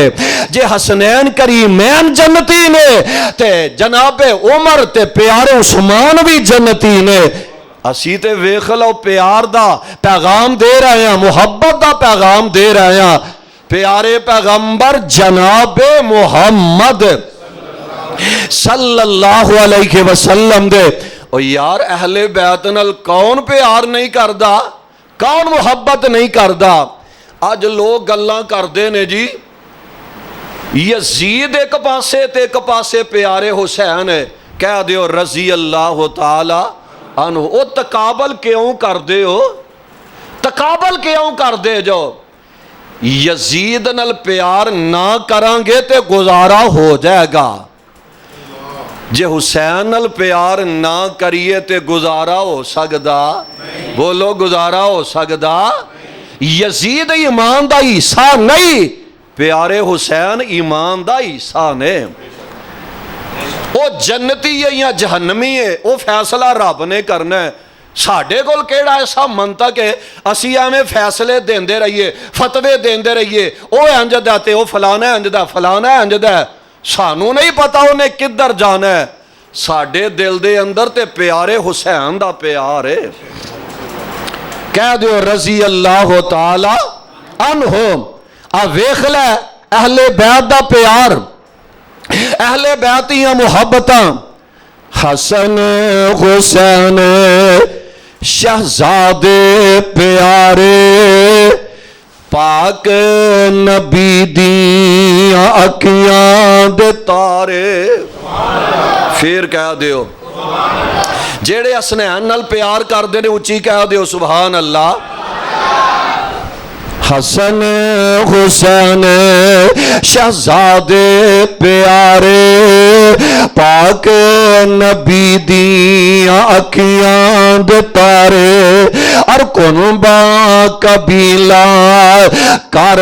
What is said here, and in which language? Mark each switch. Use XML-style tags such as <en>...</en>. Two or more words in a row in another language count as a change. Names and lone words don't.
<pa>جے حسنین کریمین جنتی نے تے جناب عمر تے پیارے عثمان بھی جنتی نے اسی تے ویکھ لو پیار دا پیغام دے رہے ہیں محبت دا پیغام دے رہے ہیں پیارے پیغمبر جناب محمد</pa> <ar>صلی اللہ علیہ وسلم</ar> <pa>دے او یار اہل بیت نال کون پیار نہیں کردا کون محبت نہیں کردا آج لوگ گلاں کردے نے جی یزید ایک پاسے تے ایک پاسے پیارے حسین ہے کہہ دیو</pa> <ar>رضی اللہ تعالی عنہ</ar> <pa>او تقابل کیوں کر دے ہو تقابل کیوں کر دے جو یزید نال پیار نہ کریں گے تے گزارا ہو جائے گا جے حسین نال پیار نہ کریے تے گزارا ہو سکدا بولو گزارا ہو سکدا یزید ایمان دا حصہ نہیں پیارے حسین ایمان دا حصہ نے او جنتی ہے یا جہنمی ہے او فیصلہ رب نے کرنا ہے ساڈے کول کیڑا ایسا منطق ہے اسی ایویں فیصلے دیندے رہیے فتوے دیندے رہیے او انج دا تے او فلانا انج دا فلانا انج دا سانو نہیں پتا انہیں کدھر جانا ہے، ساڈے دل دے اندر تے پیارے حسین دا پیار ہے۔ کہہ دیو</pa> <ar>رضی اللہ تعالی عنہم۔</ar> <pa>اب ویکھ لے اہل بیت دا پیار، اہل بیت دیاں محبتاں، حسن حسین شہزادے پیارے، پاک نبی دیاں اکھیاں دے تارے۔ پھر کہہ دیو جیڑے حسنین نال پیار کر دے نے اچھی کہہ دیو</pa> <ar>سبحان اللہ۔</ar> <pa>حسن حسین شہزادے پیارے، پاک نبی دیاں اکھیاں دے تارے، اور کنبا قبیلہ کر</pa>